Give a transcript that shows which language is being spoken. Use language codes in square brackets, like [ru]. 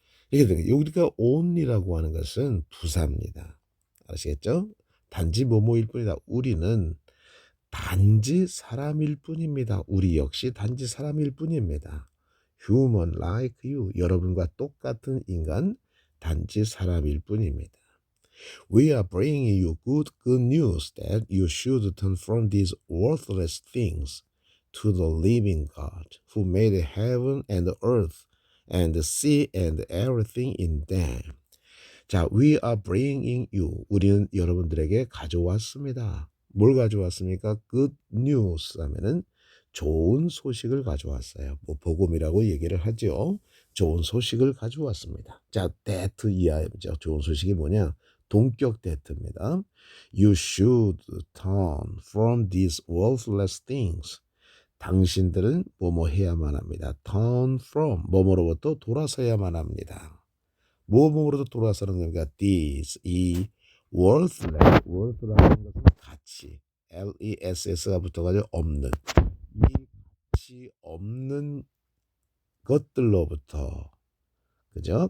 [ko] 이게 여기가 only라고 하는 것은 부사입니다. 아시겠죠? 단지 뭐뭐일 뿐이다. 우리는 단지 사람일 뿐입니다. 우리 역시 단지 사람일 뿐입니다. [en] Human like you. [ko] 여러분과 똑같은 인간, 단지 사람일 뿐입니다. [en] We are bringing you good news that you should turn from these worthless things to the living God, who made heaven and earth and the sea and everything in them. 자, we are bringing you. [ko] 우리는 여러분들에게 가져왔습니다. 뭘 가져왔습니까? Good news 하면은 좋은 소식을 가져왔어요. 뭐 복음이라고 얘기를 하죠. 좋은 소식을 가져왔습니다. 자, that 이하죠. 좋은 소식이 뭐냐? 동격 that입니다. [en] You should turn from these worthless things. [ko] 당신들은 뭐뭐 해야만 합니다. Turn from 뭐뭐로부터 돌아서야만 합니다. 뭐뭐로부터 돌아서는 겁니까? These 이 worth라는 것은 가치 less가 붙어가지고 없는 이 가치 없는 것들로부터 그죠?